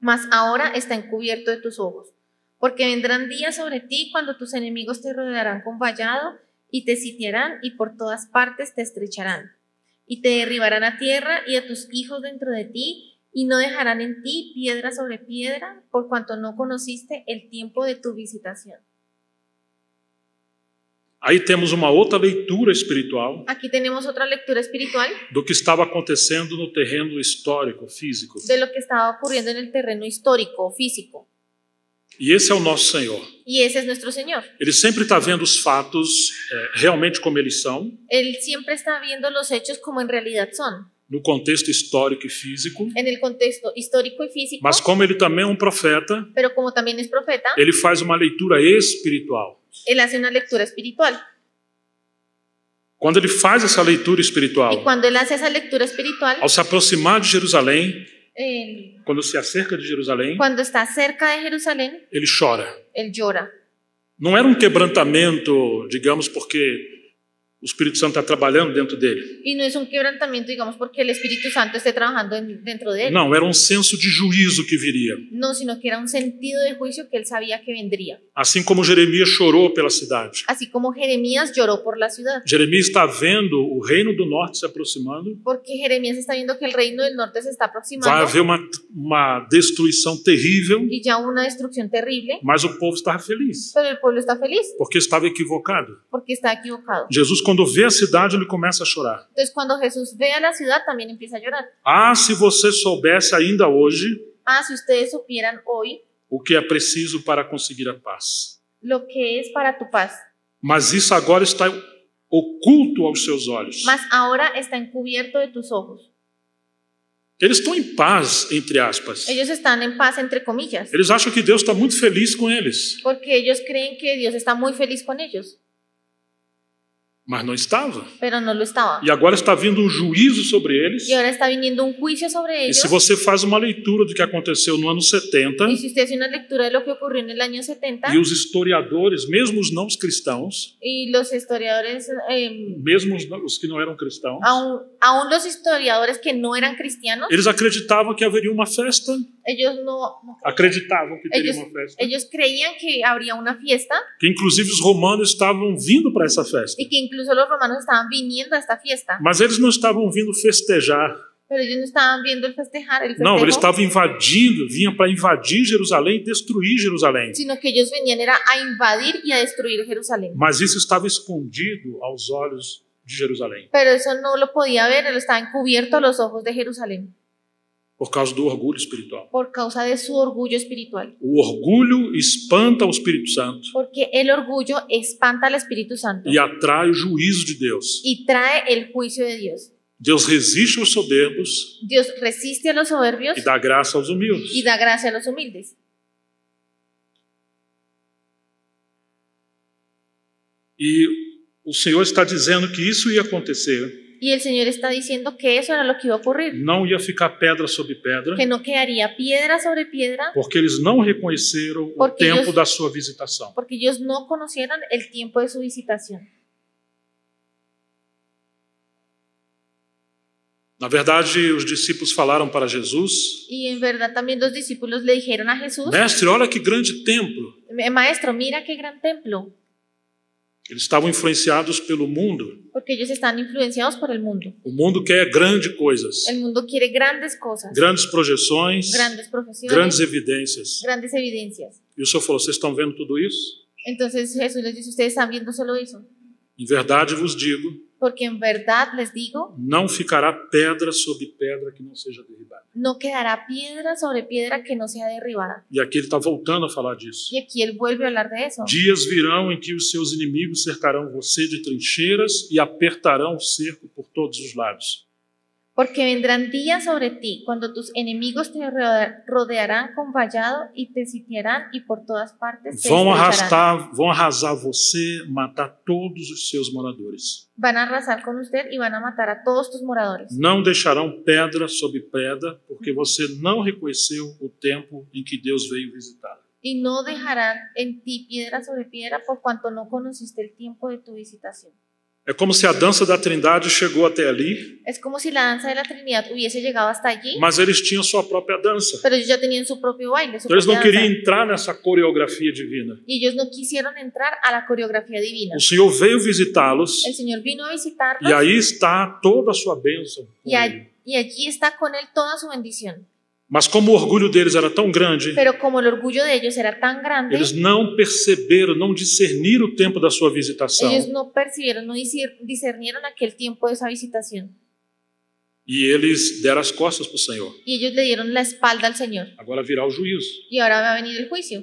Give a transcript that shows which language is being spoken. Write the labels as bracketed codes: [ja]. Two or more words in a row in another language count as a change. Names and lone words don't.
[es] mas ahora está encubierto de tus ojos. Porque vendrán días sobre ti cuando tus enemigos te rodearán con vallado y te sitiarán y por todas partes te estrecharán. Y te derribarán a tierra y a tus hijos dentro de ti, y no dejarán en ti piedra sobre piedra, por cuanto no conociste el tiempo de tu visitación. [pt] Aí temos uma outra leitura espiritual [es] Aquí tenemos otra lectura espiritual [pt] do que estava acontecendo no terreno histórico, físico. [es] de lo que estaba ocurriendo en el terreno histórico, físico. [pt] E esse é o nosso Senhor. [es] Y ese es nuestro Señor. [pt] Ele sempre está vendo os fatos realmente como eles são, [es] Él siempre está viendo los hechos como en realidad son, [pt] no contexto histórico e físico, [es] en el contexto histórico y físico, [pt] mas como ele também é um profeta, [es] pero como también es profeta, [pt] ele faz uma leitura espiritual. [es] él hace una lectura espiritual. [pt] Quando ele faz essa leitura [es] Y [pt] espiritual, [es] cuando él hace esa lectura espiritual, [pt] ao se aproximar de Jerusalém, [es] él, [pt] quando [es] se acerca [pt] de Jerusalém, [es] cuando está cerca de Jerusalén, [pt] ele chora. [es] él llora. [pt] Não era um quebrantamento, digamos, porque o Espírito Santo está trabalhando dentro dele. [es] Y no es un quebrantamiento, digamos, porque el Espíritu Santo esté trabajando dentro de él. [pt] Não, era um senso de juízo que viria. [es] No, sino que era un sentido de juicio que él sabía que vendría. [pt] Assim como Jeremias chorou pela cidade. [es] Así como Jeremías lloró por la ciudad. [pt] Jeremias está vendo o reino do norte se aproximando. [es] Porque Jeremías está viendo que el reino del norte se está [pt] Vai [es] aproximando. [pt] haver uma destruição terrível, [es] Y ya una destrucción terrible. [pt] mas o povo estava feliz, [es] Pero el pueblo está feliz [pt] porque estava equivocado. [es] porque está equivocado. [pt] Jesus, quando vê a cidade, ele começa a chorar. [es] Entonces cuando Jesús ve a la ciudad también empieza a llorar. [pt] Ah, se você soubesse ainda hoje [es] Ah, si ustedes supieran hoy [pt] o que é preciso para conseguir a paz. [es] lo que es para tu paz. [pt] Mas isso agora está oculto aos seus olhos. [es] Mas ahora está encubierto de tus ojos. [pt] Eles estão em paz, entre aspas. [es] Ellos están en paz entre comillas. [pt] Eles acham que Deus está muito feliz com eles, [es] Porque ellos creen que Dios está muy feliz con ellos. [pt] mas não estava. [es] Pero no lo estaba. [pt] E agora está vindo um juízo sobre eles. [es] Y ahora está viniendo un juicio sobre [pt] E [es] ellos. [pt] se você faz uma leitura do que aconteceu no ano 70, [es] Y si usted hace una lectura de lo que ocurrió en el año 70, [pt] e os historiadores, mesmo os não cristãos, [es] y los historiadores, [pt] mesmo os que não eram cristãos, [es] aún los historiadores que no eran cristianos, [pt] eles acreditavam que haveria uma festa, [es] ellos no [pt] acreditavam que teria uma festa, [es] ellos creían que habría una fiesta [pt] que inclusive os romanos estavam vindo para essa festa, [es] y que incluso los romanos estaban viniendo a esta fiesta, [pt] mas eles não estavam vindo festejar. [es] pero ellos no estaban viendo el festejar, [pt] Não, eles estavam invadindo, vinham para invadir Jerusalém e destruir Jerusalém. [es] sino que ellos venían era a invadir y a destruir Jerusalén. [pt] Mas isso estava escondido aos olhos de Jerusalém, [es] Pero eso no lo podía ver, él estaba encubierto a los ojos de Jerusalén [pt] por causa do orgulho espiritual. [es] por causa de su orgullo espiritual. [pt] O orgulho espanta o Espírito Santo [es] Porque el orgullo espanta al Espíritu Santo [pt] e atrai o juízo de Deus. [es] y trae el juicio de Dios. [pt] Deus resiste aos soberbos [es] Dios resiste a los soberbios [pt] e dá graça aos humildes. [es] y da gracia a los humildes. [pt] E o Senhor está dizendo que isso ia acontecer. [es] Y el Señor está diciendo que eso era lo que iba a ocurrir, [pt] Não ia ficar pedra sobre pedra, [es] que no quedaría piedra sobre piedra, [pt] porque eles não reconheceram o [es] Porque [pt] tempo eles- da sua visitação. [es] porque ellos no conocieron el tiempo de su visitación. [pt] Na verdade, os discípulos falaram para Jesus: [es] Y en verdad también los discípulos le dijeron a Jesús, [pt] Mestre, olha que grande templo. [es] Maestro, mira qué gran templo, [pt] Eles estavam influenciados pelo mundo. [es] porque ellos están influenciados por el mundo. [pt] O mundo quer grandes coisas, [es] El mundo quiere grandes cosas, [pt] grandes projeções, [es] grandes profesiones, [pt] grandes evidências. [es] grandes evidencias. [pt] E o Senhor falou: vocês estão vendo tudo isso? [es] Entonces Jesús les dice, ustedes están viendo solo eso, [pt] Em verdade vos digo, [es] porque en verdad les digo, [pt] não ficará pedra sobre pedra que não seja derribada. [es] no quedará piedra sobre piedra que no sea derribada. [pt] E aqui ele está voltando a falar disso. [es] Y aquí él vuelve a hablar de eso. [pt] Dias virão em que os seus inimigos cercarão você de trincheiras e apertarão o cerco por todos os lados. [es] Porque vendrán días sobre ti cuando tus enemigos te rodearán con vallado y te sitiarán y por todas partes te estrecharán. [pt] Vão arrasar você, matar todos os seus moradores. [es] Van a arrasar con usted y van a matar a todos tus moradores. [pt] Não deixarão pedra sobre pedra, porque você não reconheceu o tempo em que Deus veio visitar. [es] Y no dejarán en ti piedra sobre piedra por cuanto no conociste el tiempo de tu visitación. [pt] É como se a dança da Trindade chegou até ali, [es] Es como si la danza de la Trinidad hubiese llegado hasta allí, [pt] mas eles tinham sua própria dança. [es] pero ellos ya tenían su propio baile, su [pt] Então eles não [es] propia [pt] queriam [es] danza. [pt] entrar nessa coreografia divina. [es] Y ellos no quisieron entrar a la coreografía divina. [pt] O Senhor veio visitá-los [es] El Señor vino a [pt] e [es] visitarlos [pt] aí está toda a sua bênção. com ele. [es] y allí está con él toda su bendición. [pt] Mas como o orgulho deles era tão grande, [es] Pero como el orgullo de ellos era tan grande, [pt] eles não perceberam, não discerniram o tempo da sua visitação. [es] ellos no percibieron, no discernieron aquel tiempo de esa visitación. [pt] E eles deram as costas para o Senhor. [es] Y ellos le dieron la espalda al Señor. [pt] Agora virá o juízo. [es] Y ahora va a venir el juicio.